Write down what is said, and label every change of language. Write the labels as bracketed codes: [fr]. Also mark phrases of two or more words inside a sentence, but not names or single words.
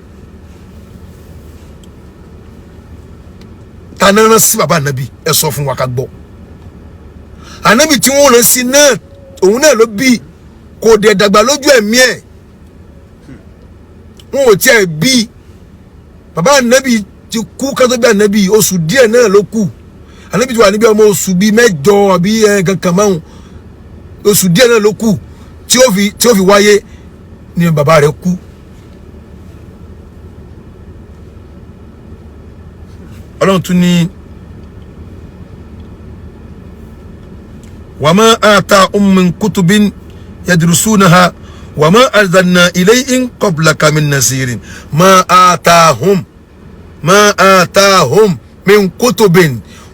[yo] ta náà rán sí bàbá ànábì ẹ sọ fún wa ká gbọ́ ànábì tí wọ́n rán sí náà òun náà ló bí kò dẹ̀ dàgbà lójú ẹ̀mí ẹ̀ wọn ò tiẹ̀ bí bàbá ànábì ti kú kátó bí ànábì oṣù díẹ̀ náà ló kù ànábì ti wà níbi ọmọ oṣù bíi 8 àbí kankan márùn oṣù díẹ̀ náà ló kù tí ó fi wáyé ni bàbá rẹ̀ kú. Ọlọ́run tún ní [ar] وما آتيناهم من كتب يدرسونها وما أرسلنا إليهم قبلك من نذير ما آتيناهم من كتب wọn